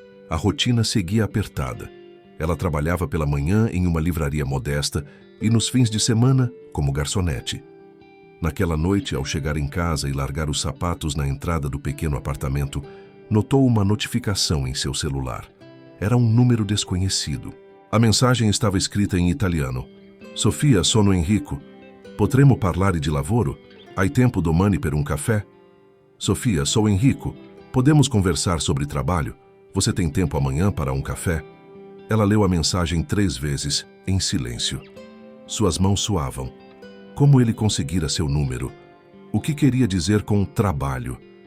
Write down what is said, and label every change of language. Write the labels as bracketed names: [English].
[Portuguese] A rotina seguia apertada. Ela trabalhava pela manhã em uma livraria modesta e nos fins de semana como garçonete. Naquela noite, ao chegar em casa e largar os sapatos na entrada do pequeno apartamento, notou uma notificação em seu celular. Era um número desconhecido. A mensagem estava escrita em italiano. [Italian] Sofia, sono Enrico. Potremmo parlare di lavoro? Hai tempo domani per un caffè? [Portuguese] Sofia, sou Enrico. Podemos conversar sobre trabalho? Você tem tempo amanhã para um café? Ela leu a mensagem 3 vezes, em silêncio. Suas mãos suavam. Como ele conseguira seu número? O que queria dizer com trabalho?